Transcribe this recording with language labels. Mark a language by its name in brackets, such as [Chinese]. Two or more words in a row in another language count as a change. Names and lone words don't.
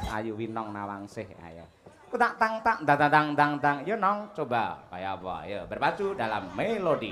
[Indonesian] Ayu Winong Nawangsih. Ayo. Tak tang tak dang dang dang dang. Yo nong coba kayak apa? Yo berpacu dalam melodi.